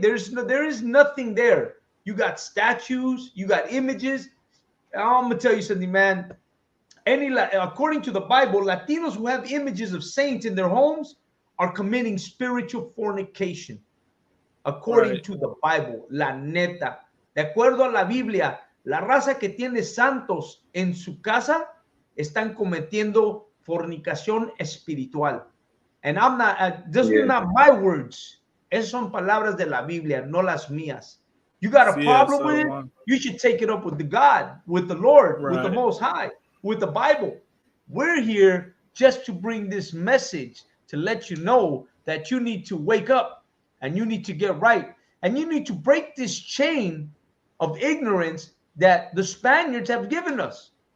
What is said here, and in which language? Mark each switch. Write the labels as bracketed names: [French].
[English] There is nothing there. You got statues, you got images. I'm gonna tell you something, man. According to the Bible, Latinos who have images of saints in their homes are committing spiritual fornication. According to the Bible, [Spanish] la neta. De acuerdo a la Biblia, la raza que tiene santos en su casa están cometiendo fornicación espiritual. [English] And I'm not, those are not my words. [Spanish] Esas son palabras de la Biblia, no las mías. [English] You got a problem with it? You should take it up with the God, with the Lord, with the Most High, with the Bible. We're here just to bring this message to let you know that you need to wake up and you need to get right. And you need to break this chain of ignorance that the Spaniards have given us.